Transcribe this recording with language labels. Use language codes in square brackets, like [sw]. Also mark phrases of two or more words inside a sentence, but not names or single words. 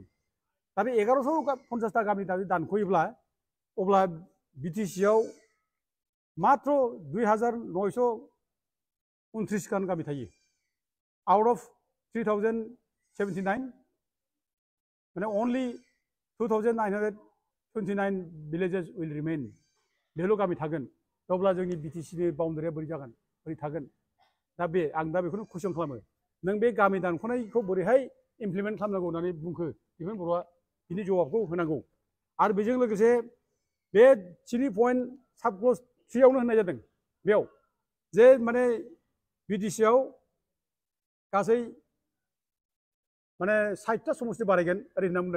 [brx] दा बे 1150टा गामि दानख'योब्ला अब्ला बिटिसिआव मात्र 2929 खान गामि थायो [en] out of 3079 [brx] माने [en] only 2929 villages will remain [brx] बेल' गामि थागोन। अब्ला जोंनि बिटिसिनि बाउन्डारिया बोरै जागोन बोरै थागोन? दा आं दा बेखौनो कुइसन खालामो नों बे गामि दानख'नायखौ बोरैहाय इमप्लिमेन्ट खालामनांगौ होननानै बुंखो दिपेन बर'आ बिनि जवाबखौ होनांगौ। आरो बेजों लोगोसे बे 3 [en] point sub clause [brx] 3 आवनो होननाय जादों बेयाव जे माने बिटिसिआव गासै माने 60टा समस्ति बारायगोन ओरै होनना बुंदों।